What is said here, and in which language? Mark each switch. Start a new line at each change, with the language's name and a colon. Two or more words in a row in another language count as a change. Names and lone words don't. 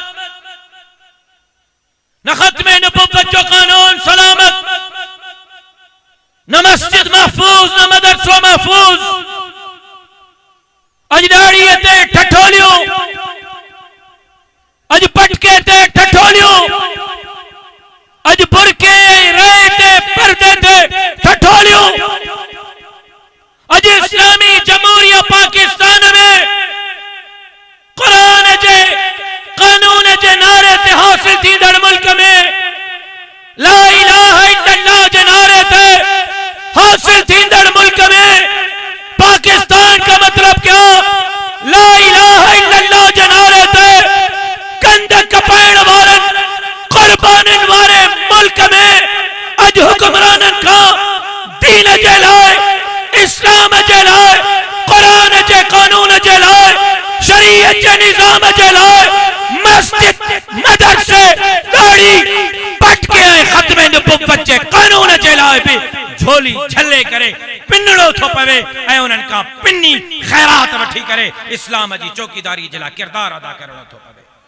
Sindhi: न खत्मे नबुव्वत जो कानून सलामत न मस्जिद महफूज न मदरसो महफूज अज दाड़ीअ ते ठठोलियूं अज पटके ते ठठोलियूं अज बुरके रहे ते पर्दे ते ठठोलियूं अज इस्लामी जमहूरिया पाकिस्तान में कुरान जे कानून जे नारे ते हासिल थींदड़ मुल्क में
Arabic: لا إله إلا الله
Sindhi: जे नारे ते हासिल थींदड़ मुल्क में पाकिस्तान
Urdu: کا مطلب کیا
Arabic: لا إله إلا الله
Sindhi: जे नारे ते कंध कपाइण वारन कुर्बानिन वारे मुल्क में अज हुक्मरानन का दीन जे लाइ इस्लाम जे लाइ कुरान जे कानून जे लाइ शरीयत जे निजाम जे लाइ मस्जिद मदरसे दाढ़ी पटके ऐं खत्मे नबुव्वत जे कानून जे लाइ भी झोली छले करे पिनड़ो थो पवे ऐं उन्हनि खां पिनी खैरात वठी करे इस्लाम जी चौकीदारी जे लाइ किरदार अदा करणो थो पवे